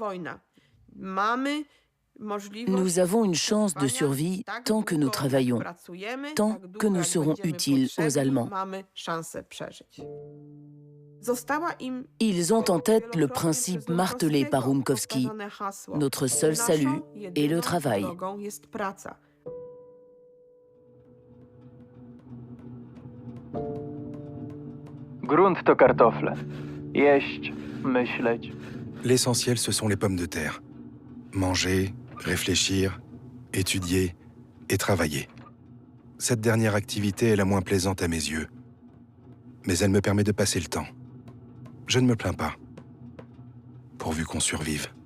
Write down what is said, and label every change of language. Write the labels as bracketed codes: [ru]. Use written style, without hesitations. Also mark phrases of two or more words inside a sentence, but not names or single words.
[fr] Nous avons une chance de survie tant que nous travaillons, tant que nous serons utiles aux Allemands. Ils ont en tête le principe martelé par Rumkowski. Notre seul salut est le travail. [pl] Grunt to kartofle. Jeść, myśleć. [fr] L'essentiel, ce sont les pommes de terre. Manger, réfléchir, étudier et travailler. Cette dernière activité est la moins plaisante à mes yeux. Mais elle me permet de passer le temps. Je ne me plains pas. Pourvu qu'on survive.